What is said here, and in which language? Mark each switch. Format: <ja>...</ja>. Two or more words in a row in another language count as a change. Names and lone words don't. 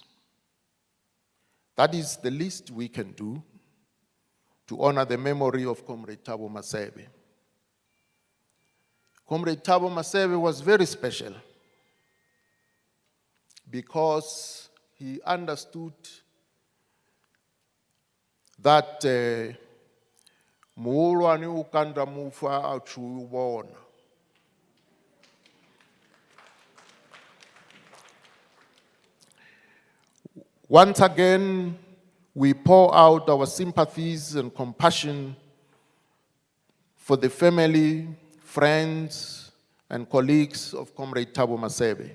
<en>That is the least we can do to honor the memory of Comrade Thabo Masebe. Comrade Thabo Masebe was very special because he understood that</en> <ve>muholwane ukanda mufa auchubona.</ve> <en>Once again, we pour out our sympathies and compassion for the family, friends, and colleagues of Comrade Thabo Masebe.</en>